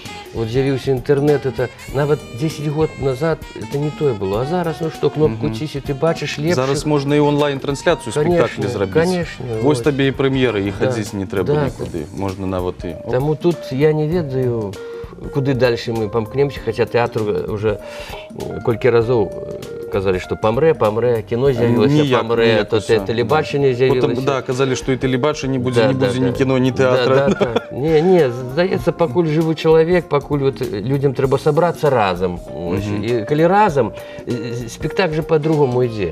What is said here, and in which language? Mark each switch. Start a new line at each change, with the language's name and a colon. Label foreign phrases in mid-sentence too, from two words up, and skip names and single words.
Belarusian: Вот з'явіўся інтэрнэт, это нават 10 год назад это не тое было. А зараз, ну што, кнопку цісі, ты бачыш лепш. Зараз можна і онлайн-трансляцыю спектаклі зрабіць.
Russian: Конечно.
Belarusian: Вось табе і прэм'еры, і хадзіць не трэба нікуды. Можна нават і... Таму тут я не ведаю, куды дальше мы памкнемся,
Russian: хотя театр уже
Belarusian: колькі разоў казалі, што памрэ, кіно з'явілася, памрэ, то тэлебачанне з'явілася. Да, казалі, што і тэлебачанне будзе, не будзе ні кіно, ні тэатра. Не, здаецца, пакуль жывы чалавек, пакуль людзям трэба сабрацца разам. І калі разам, спектакль же по-другому ідзе.